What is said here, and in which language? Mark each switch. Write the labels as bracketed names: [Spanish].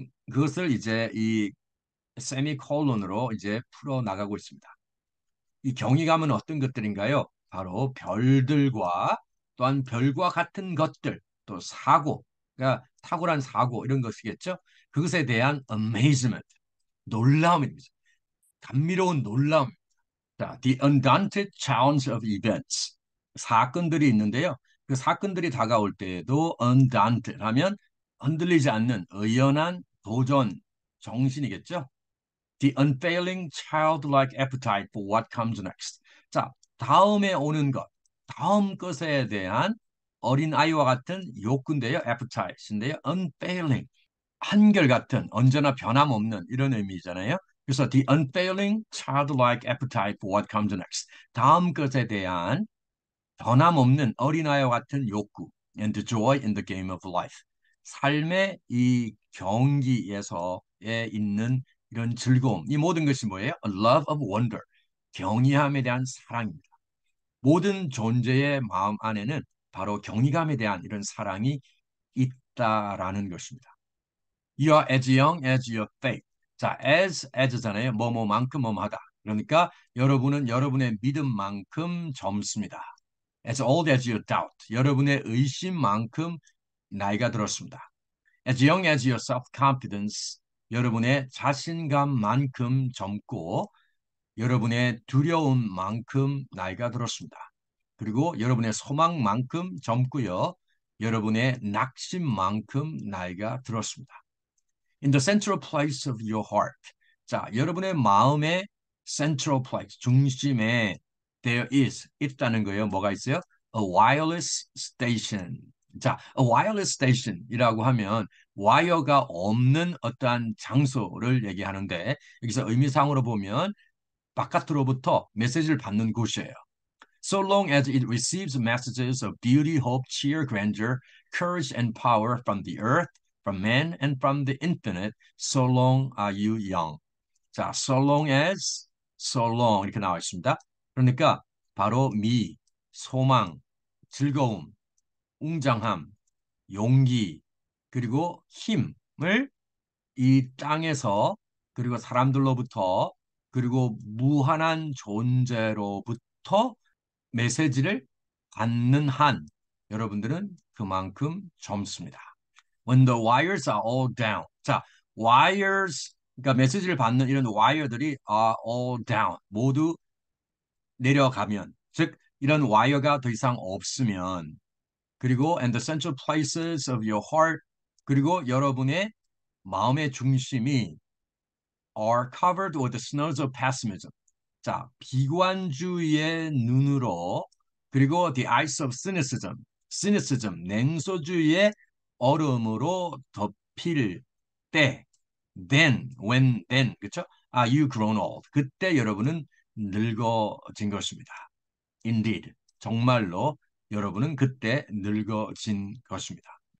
[Korean] 그것을 이제 이 세미콜론으로 이제 풀어 나가고 있습니다. 이 경이감은 어떤 것들인가요? 바로 별들과 또한 별과 같은 것들, 또 사고, 그러니까 탁월한 사고 이런 것이겠죠. 그것에 대한 amazement, 놀라움입니다. 감미로운 놀라움. [English] 자, the undaunted challenge of events. [Korean] 사건들이 있는데요. 그 사건들이 다가올 때에도 undaunted 하면 흔들리지 않는 의연한 도전 정신이겠죠. [English] The unfailing childlike appetite for what comes next. [Korean] 자, 다음에 오는 것, 다음 것에 대한 어린 아이와 같은 욕구인데요. appetite인데요. unfailing, 한결같은, 언제나 변함없는 이런 의미잖아요. 그래서 [English] the unfailing childlike appetite for what comes next. [Korean] 다음 것에 대한 변함없는 어린아이와 같은 욕구 [English] and the joy in the game of life. [Korean] 삶의 이 경기에서에 있는 이런 즐거움. 이 모든 것이 뭐예요? [English] A love of wonder. [Korean] 경이함에 대한 사랑입니다. 모든 존재의 마음 안에는 바로 경이감에 대한 이런 사랑이 있다라는 것입니다. [English] You are as young as your faith. [Korean] 자, as잖아요. 뭐뭐만큼 뭐뭐하다. 그러니까 여러분은 여러분의 믿음만큼 젊습니다. [English] As old as your doubt. [Korean] 여러분의 의심만큼 나이가 들었습니다. [English] As young as your self-confidence. [Korean] 여러분의 자신감만큼 젊고 여러분의 두려움만큼 나이가 들었습니다. 그리고 여러분의 소망만큼 젊고요. 여러분의 낙심만큼 나이가 들었습니다. [English] In the central place of your heart. [Korean] 자, 여러분의 마음의 central place, 중심에 [English] there is, [Korean] 있다는 거예요. 뭐가 있어요? [English] A wireless station. [Korean] 자, a wireless station이라고 하면 와이어가 없는 어떠한 장소를 얘기하는데 여기서 의미상으로 보면 바깥으로부터 메시지를 받는 곳이에요. [English] So long as it receives messages of beauty, hope, cheer, grandeur, courage, and power from the earth, from man, and from the infinite, so long are you young. 자, so long as, so long [Korean] 이렇게 나와 있습니다. 그러니까 바로 소망, 즐거움, 웅장함, 용기, 그리고 힘을 이 땅에서 그리고 사람들로부터 그리고 무한한 존재로부터 메시지를 받는 한 여러분들은 그만큼 젊습니다. [English] When the wires are all down. [Korean] 자, wires 그러니까 메시지를 받는 이런 와이어들이 [English] are all down. [Korean] 모두 내려가면 즉 이런 와이어가 더 이상 없으면 그리고 [English] and the central places of your heart [Korean] 그리고 여러분의 마음의 중심이 [English] are covered with the snows of pessimism. [Korean] 자, 비관주의의 눈으로 그리고 [English] the ice of cynicism, [Korean] 냉소주의의 얼음으로 덮일 때, then, 그쵸? [English] Are you grown old? [Korean] 그때 여러분은 늙어진 것입니다. [English] Indeed, [Korean] 정말로 여러분은 그때 늙어진 것입니다.